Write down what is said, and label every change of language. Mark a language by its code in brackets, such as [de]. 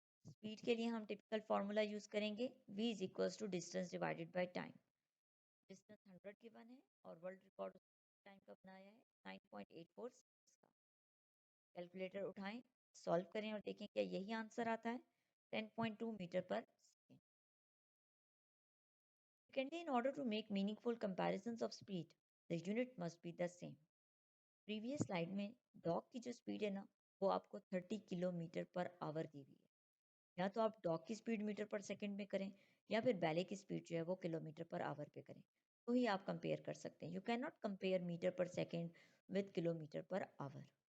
[hi] Speed के लिए हम टिपिकल फार्मूला यूज़ करेंगे, [en] v is equals to distance divided by time. [hi] Distance 100 given है और वर्ल्ड रिकॉर्ड टाइम का बनाया है 9.84 सेकंड्स का। कैलकुलेटर उठाएं, सॉल्व करें और देखें क्या यही आंसर आता है? 10.2 मीटर पर second. [en] Secondly, in order to make meaningful comparisons of speed, the unit must be the same. [hi] Previous slide में डॉग की जो स्पीड है ना वो आपको 30 किलोमीटर पर आवर दी हुई है। या तो आप डॉग की स्पीड मीटर पर सेकंड में करें या फिर बैले की स्पीड जो है वो किलोमीटर पर आवर पे करें, तो ही आप कंपेयर कर सकते हैं। [en] You can not compare metre per second with kilometre per hour.